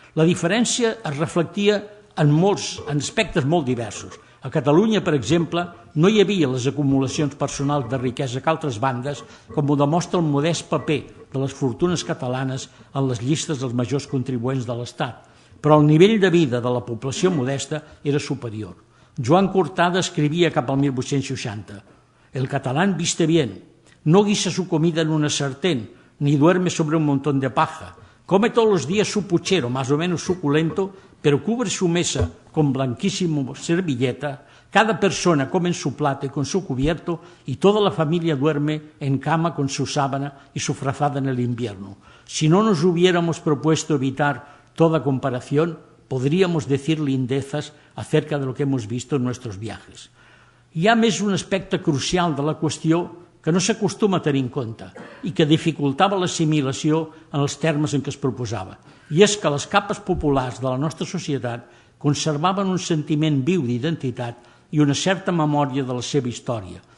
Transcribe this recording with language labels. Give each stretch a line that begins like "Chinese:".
Catalan: La diferència es reflectia en aspectes molt diversos. A Catalunya, per exemple, no hi havia les acumulacions personals de riquesa que altres bandes, com ho demostra el modest paper de les fortunes catalanes en les llistes dels majors contribuents de l'Estat, però el nivell de vida de la població modesta era superior. Joan Cortada escrivia cap al 1860:
Spanish: «El catalán viste bien, no guisa su comida en una sartén, ni duerme sobre un montón de paja. Come todos los días su puchero, más o menos suculento, pero cubre su mesa con blanquísimo servilleta. Cada persona come en su plato y con su cubierto, y toda la familia duerme en cama con su sábana y su frazada en el invierno. Si no nos hubiéramos propuesto evitar toda comparación, podríamos decir lindezas acerca de lo que hemos visto en nuestros viajes.
Catalan: Hi ha més un aspecte crucial de la qüestió que no s'acostuma a tenir en compte i que dificultava l'assimilació en els termes en què es proposava. I és que les capes populars de la nostra societat conservaven un sentiment viu d'identitat i una certa memòria de la seva història.